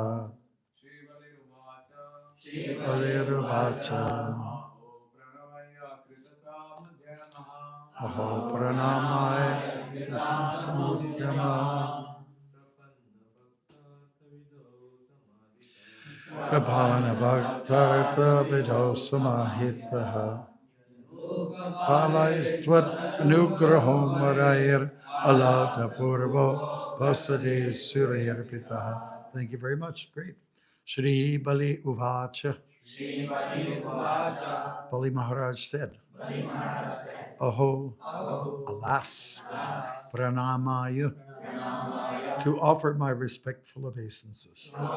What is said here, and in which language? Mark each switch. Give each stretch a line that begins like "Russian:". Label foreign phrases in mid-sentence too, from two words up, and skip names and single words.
Sanskrit: Valervacha Aho Pranamaya Samudyama Prabhana Bhaktarata Vido Samahitaha Palaistvat Anugrahom Marair Alabda Purvo Pasade Surir Pita.
English: Thank you very much. Great.
Sanskrit: Shri Bali Uvacha.
English: Bali Maharaj said, Aho, alas, Pranamaya, to offer my respectful obeisances.